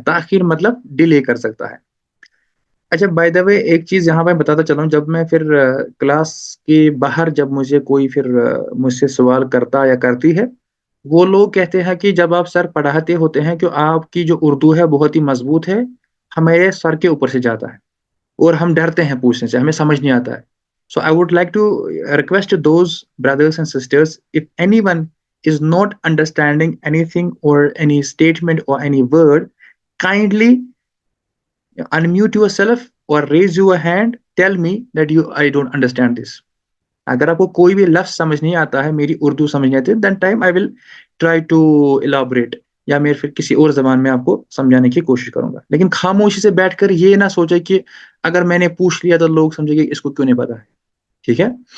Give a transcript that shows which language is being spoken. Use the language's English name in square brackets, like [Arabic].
[Hindi] ताख़ीर मतलब डिले कर सकता है। अच्छा, [English] by the way [Hindi] एक चीज़ यहाँ पे बताता चलूँ, जब मैं फिर क्लास के बाहर जब मुझे कोई फिर मुझसे सवाल करता या करती है, वो लोग कहते हैं कि जब आप सर पढ़ाते होते हैं कि आपकी जो उर्दू है बहुत ही मज़बूत है, हमारे सर के ऊपर से जाता है और हम डरते हैं पूछने से, हमें समझ नहीं आता है। सो I would like to request those brothers and sisters, if anyone [English] is not understanding anything or any statement or any word, kindly unmute yourself or raise your hand, tell me that you I don't understand this. [Hindi] अगर आपको कोई भी लफ्ज़ समझ नहीं आता है, मेरी उर्दू समझ नहीं आती, [English] then time I will try to elaborate, [Hindi] या मैं फिर किसी और ज़बान में आपको समझाने की कोशिश करूंगा। लेकिन खामोशी से बैठकर ये ना सोचे कि अगर मैंने पूछ लिया तो लोग समझेंगे इसको क्यों नहीं पता है, ठीक है।